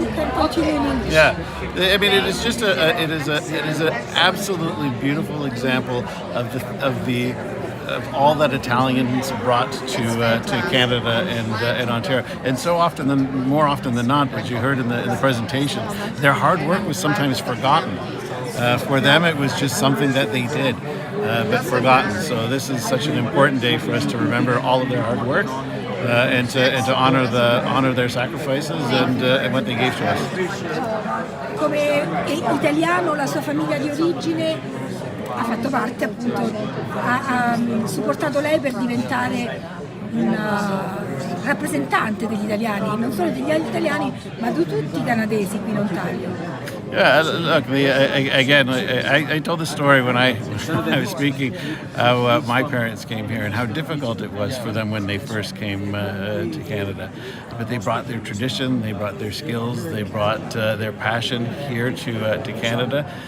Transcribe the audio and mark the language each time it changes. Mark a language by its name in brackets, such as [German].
[English] Yeah, I mean, it is just it is an absolutely beautiful example of all that Italians brought to Canada and Ontario, and more often than not, as you heard in the presentation, their hard work was sometimes forgotten. For them, it was just something that they did, but forgotten. So this is such an important day for us to remember all of their hard work. And to honor their sacrifices and what they gave to us. [Italian] Come italiano, la sua famiglia di origine ha fatto parte, appunto, ha supportato lei per diventare una rappresentante degli italiani, non solo degli italiani, ma di tutti i canadesi qui in Ontario. [English] Yeah, look, again, I told the story when I was speaking how my parents came here and how difficult it was for them when they first came to Canada. But they brought their tradition, they brought their skills, they brought their passion here to Canada.